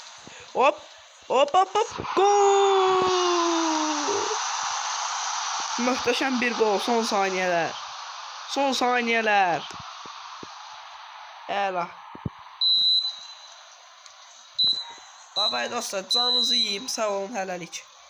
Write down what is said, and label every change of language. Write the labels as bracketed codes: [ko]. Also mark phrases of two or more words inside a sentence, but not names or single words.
[az] Hop. Hop hop hop. Gol. Möhtəşəm bir gol. [tr] Son saniyeler. Son saniyeler. Əla. [en] Bye bye [az] dostlar. Canınızı yiyeyim. Sağ olun. Hələlik.